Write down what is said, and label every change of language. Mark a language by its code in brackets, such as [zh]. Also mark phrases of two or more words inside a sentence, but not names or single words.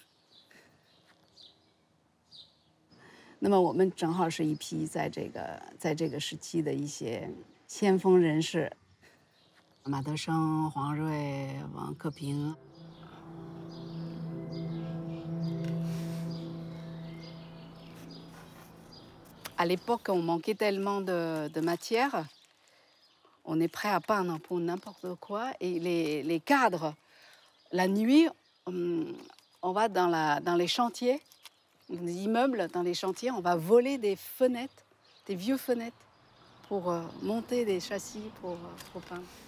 [zh] 那么我们正好是一批在这个时期的一些先锋人士，马德生、黄瑞、王克平。 [fr] À l'époque, on manquait tellement de matière. On est prêt à peindre pour n'importe quoi. Et les cadres, la nuit, on va dans les chantiers, des immeubles, dans les chantiers, on va voler des fenêtres, des vieux fenêtres, pour monter des châssis pour peindre.